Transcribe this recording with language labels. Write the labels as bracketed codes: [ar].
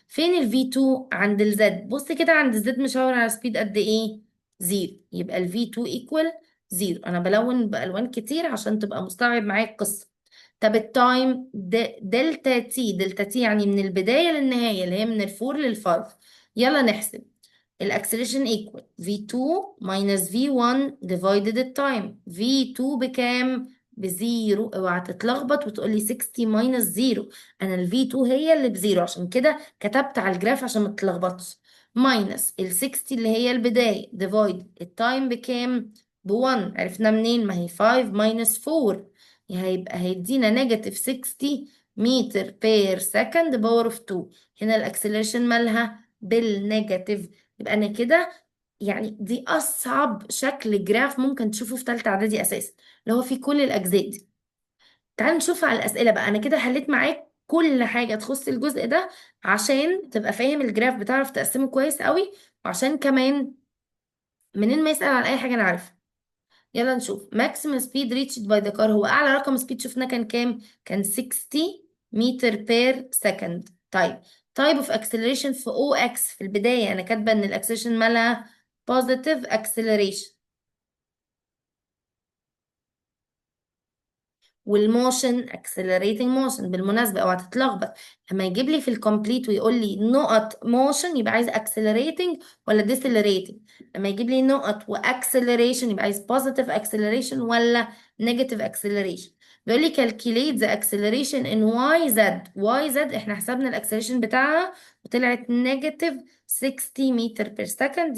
[ar] فين ال V2 عند ال Z؟ بص كده عند ال Z مشاور على سبيد قد ايه؟ زيرو. يبقى ال V2 equal زيرو. انا بلون بألوان كتير عشان تبقى مستوعب معايا القصة. طب التايم دلتا تي، دلتا تي يعني من البداية للنهاية اللي هي من الفور للفايف. يلا نحسب. الاكسلريشن equal V2 minus V1 divided التايم. V2 بكام؟ بزيرو. اوعى تتلخبط وتقولي 60 minus زيرو. انا ال V2 هي اللي بزيرو، عشان كده كتبت على الجراف عشان ما تتلخبطش. minus ال 60 اللي هي البداية divide التايم بكام؟ ب 1. عرفنا منين؟ ما هي 5 minus 4، هيبقى هيدينا نيجاتيف 60 متر بير سكند باور اوف 2. هنا الاكسلريشن مالها؟ بالنيجاتيف. يبقى انا كده، يعني دي اصعب شكل جراف ممكن تشوفه في ثالثه اعدادي اساسا، اللي هو فيه كل الاجزاء دي. تعال نشوف على الاسئله بقى. انا كده حليت معاك كل حاجه تخص الجزء ده عشان تبقى فاهم الجراف، بتعرف تقسمه كويس قوي، وعشان كمان منين ما يسأل عن اي حاجه انا عارفه. يلا نشوف. [en] maximum speed reached by the car، [ar] هو اعلى رقم سبيد شفناه كان كام؟ كان 60 متر بير سكند. طيب [en] type of acceleration [ar] في OX، في البداية أنا كاتبة إن الأكسلريشن مالها [en] positive acceleration. [ar] والموشن [en] accelerating motion. [ar] بالمناسبة اوعى تتلخبط، لما يجيب لي في الكومبليت ويقول لي نقط موشن يبقى عايز accelerating ولا decelerating. لما يجيب لي نقط واكسلريشن يبقى عايز [en] positive acceleration [ar] ولا [en] negative acceleration. [ar] بيقول لي [en] calculate the acceleration in y z [ar] احنا حسبنا الاكسلريشن بتاعها وطلعت نيجاتيف 60 متر بير سكند.